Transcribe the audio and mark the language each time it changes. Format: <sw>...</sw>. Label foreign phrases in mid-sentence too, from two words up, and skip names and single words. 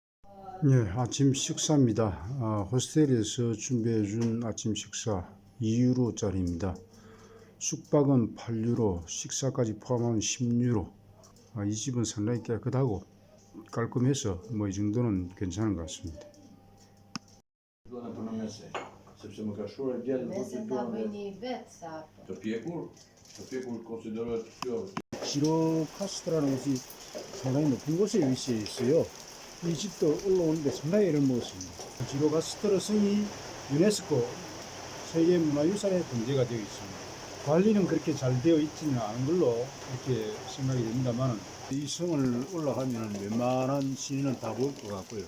<ko>예, 아침 식사입니다. 호스텔에서 준비해준 아침 식사 2유로짜리입니다. 숙박은 8유로, 식사까지 포함하면 10유로. 이 집은 상당히 깨끗하고 깔끔해서 뭐 이 정도는 괜찮은 것 같습니다.</ko> <sq>Sepse më ka shkuar djalë në Nëse ta hotel bëjni vetë sapo. të pjekur konsiderohet kjo.</sq> <ko>지로카스트라는 곳이 상당히 높은 곳에 위치해 있어요. 이 집도 올라오는데 상당히 애를 먹었습니다. 지로카스트라 성이 유네스코 세계문화유산에 등재가 되어 있습니다. 관리는 그렇게 잘 되어 있지는 않은 걸로 이렇게 생각이 됩니다만, 이 성을 올라가면 웬만한 시내는 다 보일 것 같고요.</ko>